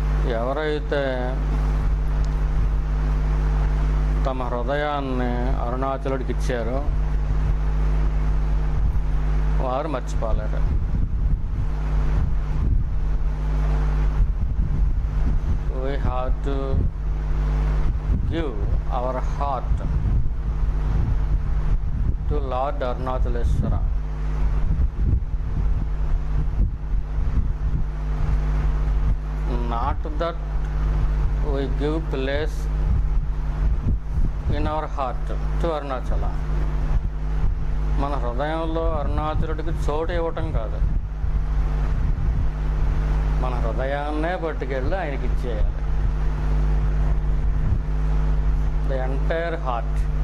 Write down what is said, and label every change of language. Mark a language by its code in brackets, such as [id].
[te] ఎవరైతే తమ హృదయాన్ని అరుణాచలుడికి ఇచ్చారో వారు మర్చిపోలేరు. [en] We have to give our heart to Lord Arunachaleswara. Not that we give place in our heart to Arunachala. [te] మన హృదయంలో అరుణాచలుడికి చోటు ఇవ్వటం కాదు, మన హృదయాన్నే పట్టుకెళ్ళి ఆయనకి ఇచ్చేయాలి. [en] The entire heart.